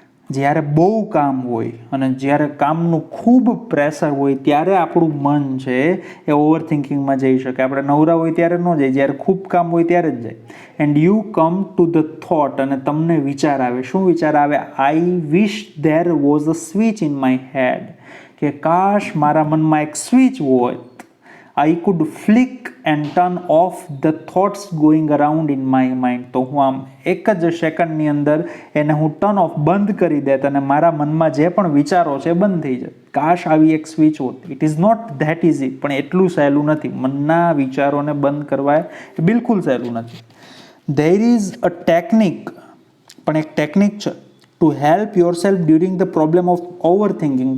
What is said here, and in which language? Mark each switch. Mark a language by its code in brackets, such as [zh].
[gu] જ્યારે બહુ કામ હોય અને જ્યારે કામનું ખૂબ પ્રેશર હોય ત્યારે આપણું મન છે એ ઓવર થિંકિંગમાં જઈ શકે. આપણે નવરા હોય ત્યારે ન જાય, જ્યારે ખૂબ કામ હોય ત્યારે જ જાય. [en] and you come to the thought, [gu] અને તમને વિચાર આવે. શું વિચાર આવે? [en] I wish there was a switch in my head, [gu] કે કાશ મારા મનમાં એક સ્વિચ હોય. [en] I could flick and turn off the thoughts going around in my mind. [gu] તો હું આમ એક જ સેકન્ડની અંદર એને હું ટર્ન ઓફ, બંધ કરી દેત, અને મારા મનમાં જે પણ વિચારો છે બંધ થઈ જાય. કાશ આવી એક સ્વિચ હોત. [en] it is not that easy, [gu] પણ એટલું સહેલું નથી. મનના વિચારોને બંધ કરવા એ બિલકુલ સહેલું નથી. [en] there is a technique, [gu] પણ એક ટેકનિક છે [en] To help yourself during the problem of overthinking.